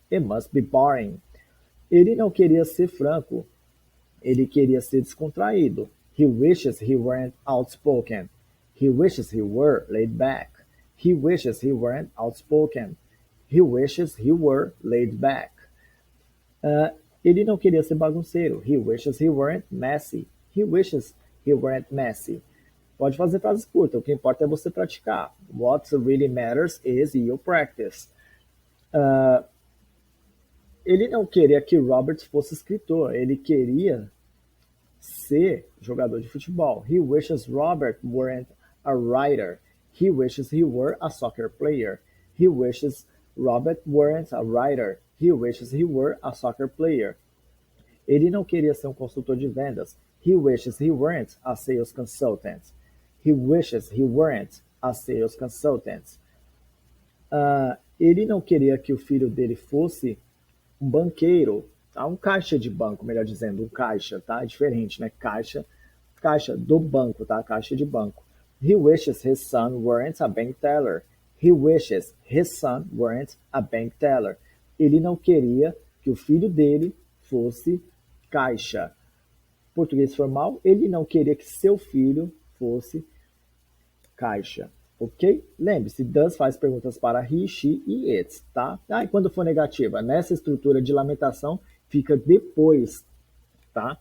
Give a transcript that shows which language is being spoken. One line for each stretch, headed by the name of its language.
English: It must be boring.
Portuguese: Ele não queria ser franco. Ele queria ser descontraído.
English: He wishes he weren't outspoken. He wishes he were laid back. He wishes he weren't outspoken. He wishes he were laid back.
Portuguese: Ele não queria ser bagunceiro.
English: He wishes he weren't messy. He wishes he weren't messy.
Portuguese: Pode fazer frases curtas, o que importa é você praticar.
English: What really matters is your practice.
Portuguese: Ele não queria que Robert fosse escritor, ele queria ser jogador de futebol.
English: He wishes Robert weren't a writer. He wishes he were a soccer player. He wishes Robert weren't a writer. He wishes he were a soccer player.
Portuguese: Ele não queria ser um consultor de vendas.
English: He wishes he weren't a sales consultant. He wishes he weren't a sales consultant.
Portuguese: Ele não queria que o filho dele fosse um banqueiro, tá? Um caixa de banco, melhor dizendo, um caixa, tá? É diferente, né? Caixa, Caixa do banco, tá? Caixa de banco. He wishes his son weren't a bank teller. He wishes his son weren't a bank teller. Ele não queria que o filho dele fosse caixa. Português formal, ele não queria que seu filho fosse caixa. Ok? Lembre-se, does faz perguntas para he, she e it, tá? Ah, e quando for negativa? Nessa estrutura de lamentação, fica depois, tá?